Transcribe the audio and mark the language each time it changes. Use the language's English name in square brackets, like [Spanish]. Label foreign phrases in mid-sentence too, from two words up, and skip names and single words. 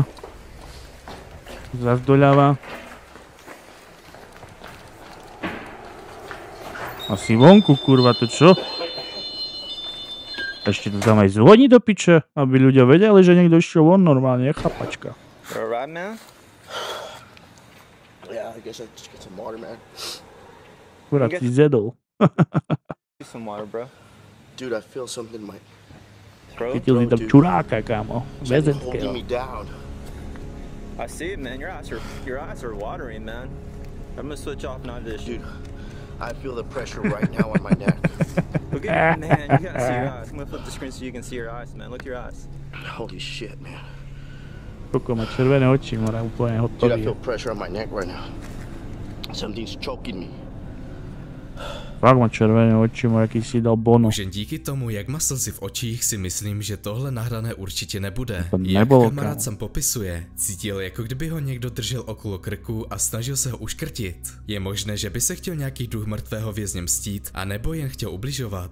[Slovak] Zas doľava. Asi vonku, kurva, to čo? Ešte to tam aj zvoní do piče, aby ľudia vedeli, že niekto išiel von normálne, chapačka. [English] You alright, man? Yeah, I guess I just get some water, man. [Slovak] Kurva, si zjedol. [English] Some water, bro. Dude, I feel something in my Bro, [Slovak] Chytil si tam čuráka, kámo. [English] holding [Slovak] Väzenského. [English] me down. I see it, man. Your eyes are watering, man. I'm gonna switch off now to this shit. Dude, I feel the pressure right now on my neck. Look at man, you gotta see your eyes. I'm gonna flip the screen so you can see your eyes, man. Look at your eyes. Holy shit, man. [Slovak] Koko má červené oči, mora úplne [English] Dude, I [Slovak] hotový. [English] feel pressure on my neck right now. Something's choking me. [Slovak] Fakt má červené oči, mora aký si dal bono. [Czech] Už jen díky tomu, jak má slzy v očích, si myslím, že tohle nahrané určitě nebude. To Jak nebylo, kamarád kámo. sám popisuje, cítil, jako kdyby ho někdo držel okolo krku a snažil se ho uškrtit. Je možné, že by se chtěl nějaký duch mrtvého vězně mstít, anebo jen chtěl ubližovat.